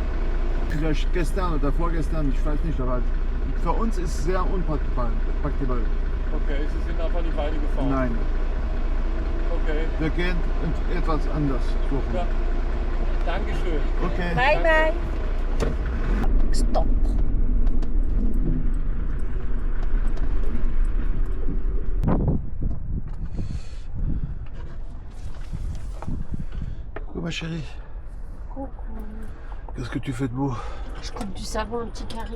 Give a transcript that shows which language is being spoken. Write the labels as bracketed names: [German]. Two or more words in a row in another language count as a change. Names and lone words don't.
[German] Vielleicht gestern oder vorgestern, ich weiß nicht, aber für uns ist es sehr unpraktikabel. Okay, Sie sind einfach nicht weitergefahren. Nein. Okay, Wir gehen etwas anders suchen. ja. Dankeschön. Okay. [English] Bye bye. Stop. [French] Coucou ma chérie. Coucou. Qu'est-ce que tu fais de beau? Je coupe du savon, un petit carré.